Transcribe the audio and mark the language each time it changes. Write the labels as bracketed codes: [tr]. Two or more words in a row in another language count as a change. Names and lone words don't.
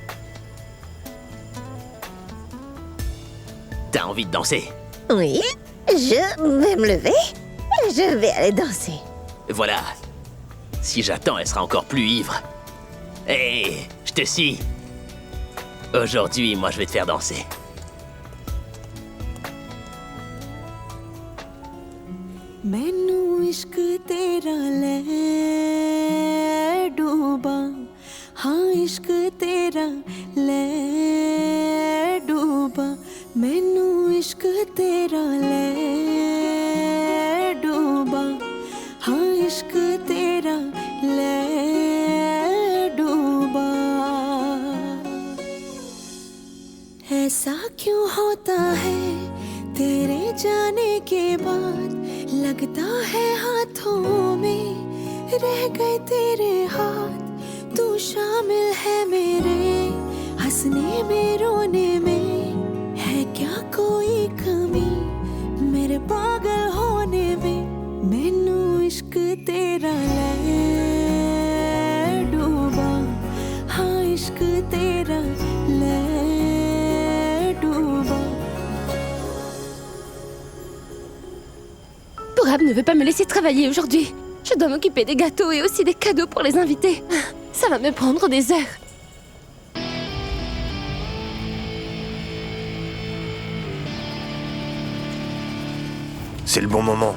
[fr] T'as envie de danser? Oui, je vais me lever et je vais aller danser. Voilà. Si j'attends, elle sera encore plus ivre. Hé, je te suis. Aujourd'hui, moi, je vais te faire danser. [hi] मैनू इश्क तेरा ले डूबा हाँ इश्क तेरा ले डूबा मैनू इश्क तेरा ले डूबा हाँ इश्क तेरा ले डूबा ऐसा क्यों होता है तेरे जाने के बाद लगता है हाथों में रह गए तेरे हाथ तू शामिल है मेरे हंसने में रोने में है क्या कोई कमी मेरे पागल होने में मैनू इश्क तेरा ले डूबा हाँ इश्क तेरा ले डूबा [fr] Pourab ne veut pas me laisser travailler aujourd'hui. Je dois m'occuper des gâteaux et aussi des cadeaux pour les invités. Ça va me prendre des heures. C'est le bon moment.